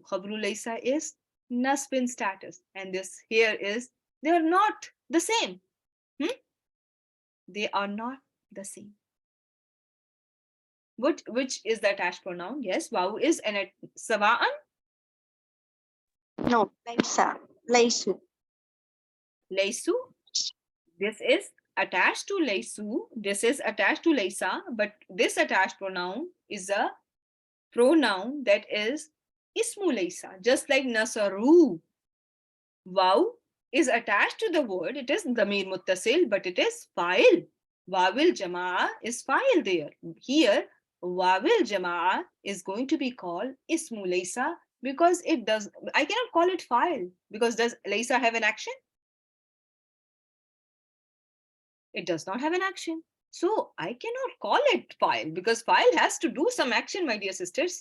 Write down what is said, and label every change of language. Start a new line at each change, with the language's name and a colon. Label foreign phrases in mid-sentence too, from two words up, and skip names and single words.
Arabic: خبر ليس
English: is Nasbin status. And this here is, they are not the same. They are not the same. Which is the attached pronoun? Yes, wow is an Sawa'an. No,
Arabic: ليسَ. ليسُ. ليسُ.
English: This is attached to Laysu. This is attached to Laysa. But this attached pronoun is a pronoun that is
Arabic: اسم ليس.
English: Just like Nasaru. Wow is attached to the word. It is
Arabic: ضمير متصل,
English: but it is fa'il.
Arabic: واو الجماعة
English: is fa'il there. Here,
Arabic: واو الجماعة
English: is going to be called
Arabic: اسم ليس
English: because it does, I cannot call it fa'il because does Laysa have an action? It does not have an action. So I cannot call it fa'il because fa'il has to do some action, my dear sisters.